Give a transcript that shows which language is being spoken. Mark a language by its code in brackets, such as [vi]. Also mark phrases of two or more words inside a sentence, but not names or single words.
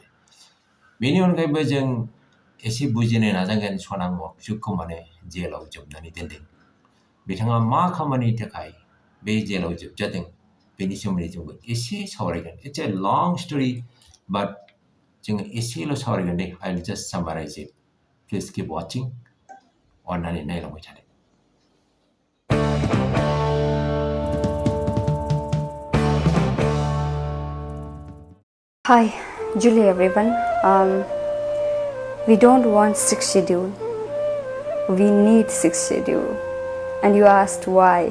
[brx] बेनि अनगायैबो जों एसे बुजिनो नाजागोन सनाम वांगचुकखौ माने जेलाव जोबनानै दोनदों. बिथाङा मा खामानिनि थाखाय बे जेलाव जोबजादों, बेनि सोमोन्दै जोंबो एसे सावरायगोन. [en] It's a long story, but [brx] जोङो एसेल' सावरायगोन दे. [en] I will just summarize it. Please keep watching. [brx] अननानै नायलांबाय थादो. [en] Hi, Julie everyone. We don't want 6th schedule. We need 6th schedule. And you asked why.